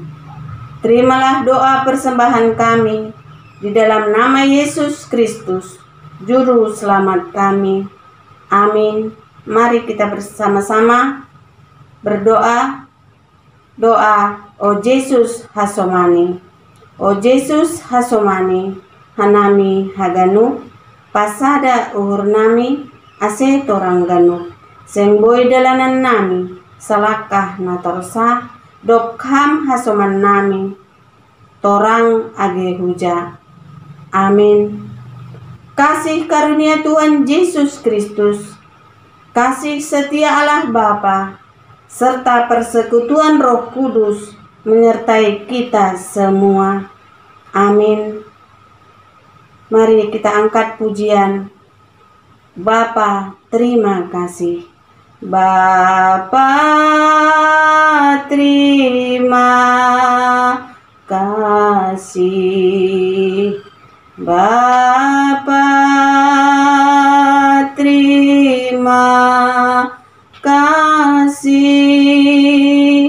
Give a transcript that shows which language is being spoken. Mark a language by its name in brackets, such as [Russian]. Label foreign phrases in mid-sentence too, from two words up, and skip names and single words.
[Indonesian] Terimalah doa persembahan kami di dalam nama Yesus Kristus, Juru Selamat kami. Amin. mari kita bersama-sama berdoa. [Batak Simalungun] Doa, O Yesus hasomani, O Yesus hasomani, hanami haganu, pasada uhur nami, ase torang ganu, semboi dalanan nami, salakah natorsa, dokham hasoman nami, torang age huja. [Indonesian] Amin. Kasih karunia Tuhan Yesus Kristus, kasih setia Allah Bapa, serta persekutuan Roh Kudus menyertai kita semua. Amin. Mari kita angkat pujian. Bapa, terima kasih. Bapa, terima kasih. Bapa, terima kasih.